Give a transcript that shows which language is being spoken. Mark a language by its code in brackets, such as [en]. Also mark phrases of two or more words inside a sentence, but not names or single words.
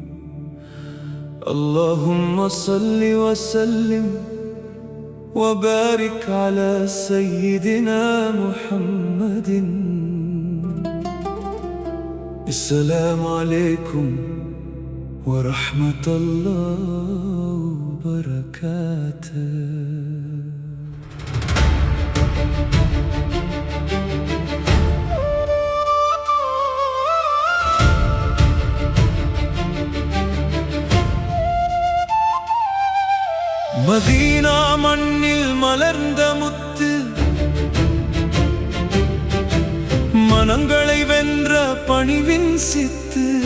[ar] اللهم صل وسلم وبارك على سيدنا محمد. السلام عليكم ورحمة الله وبركاته. [ta] மதீனா மண்ணில் மலர்ந்த முத்து, மனங்களை வென்ற பணிவின் சித்து.